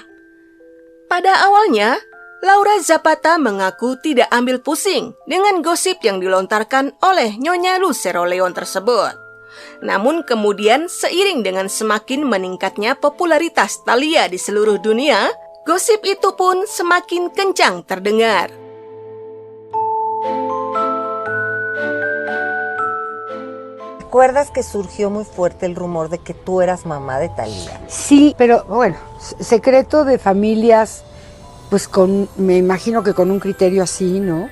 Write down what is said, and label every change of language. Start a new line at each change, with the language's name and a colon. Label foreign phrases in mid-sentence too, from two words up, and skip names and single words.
Indonesian: Pada awalnya, Laura Zapata mengaku tidak ambil pusing dengan gosip yang dilontarkan oleh Nyonya Lucero Leon tersebut. Namun kemudian seiring dengan semakin meningkatnya popularitas Thalia di seluruh dunia, gosip itu pun semakin kencang terdengar.
Spanish: ¿Recuerdas que surgió muy fuerte el rumor de que tú eras mamá de Thalia? Sí, pero bueno, secreto de familias, pues me imagino que con un criterio así, ¿no?